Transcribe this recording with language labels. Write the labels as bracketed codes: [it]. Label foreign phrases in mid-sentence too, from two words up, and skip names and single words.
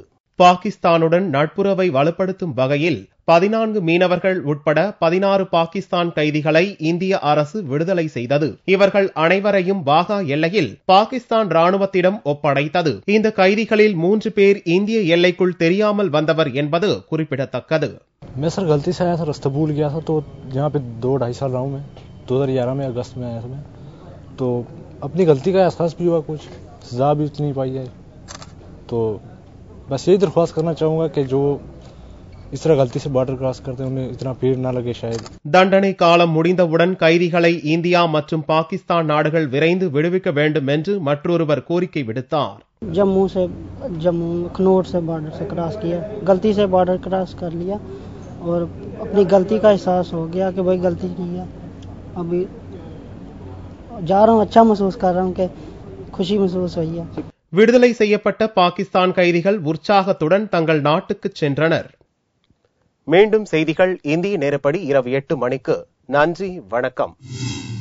[ta] பாகிஸ்தானுடன் நட்புறவை வலுப்படுத்தும் வகையில் 14 மீனவர்கள் உட்பட 16 பாகிஸ்தான் கைதிகளை இந்திய அரசு விடுதலை செய்தது. இவர்கள் அனைவரையும் வாகா எல்லையில் பாகிஸ்தான் ராணுவத்திடம் ஒப்படைத்தது. இந்த கைதிகளில் 3 பேர் இந்திய எல்லைக்குள் தெரியாமல் வந்தவர் என்பது குறிப்பிடத்தக்கது. [hi] मैं सर गलती से आया था, रास्ता भूल गया था, तो यहाँ पे 2-2.5 साल रहा हूँ मैं. 2011 में अगस्त में आया था मैं, तो अपनी गलती का एहसास भी हुआ, कुछ सजा भी उतनी पाई है. तो बस यही दरख्वास्त करना चाहूंगा कि जो इस तरह गलती से [en] border cross [hi] करते हैं उन्हें इतना पीड़ ना लगे शायद. [ta] தண்டனை காலம் முடிந்தவுடன் கைதிகளை இந்தியா மற்றும் பாகிஸ்தான் நாடுகள் விரைந்து விடுவிக்க வேண்டும் என்று மற்றொருவர் கோரிக்கை விடுத்தார். [hi] जम्मू अखनूर से बॉर्डर से क्रॉस किया, गलती से [en] border cross [hi] कर लिया और अपनी गलती का एहसास हो गया कि भाई गलती की है. अभी जा रहा हूँ, अच्छा महसूस कर रहा हूँ कि खुशी महसूस हुई है. [ta] விடுதலை செய்யப்பட்ட பாகிஸ்தான் கைதிகள் உற்சாகத்துடன் தங்கள் நாட்டுக்கு சென்றனர். மீண்டும் செய்திகள் இந்திய நேரப்படி இரவு 8 மணிக்கு. நன்றி, வணக்கம்.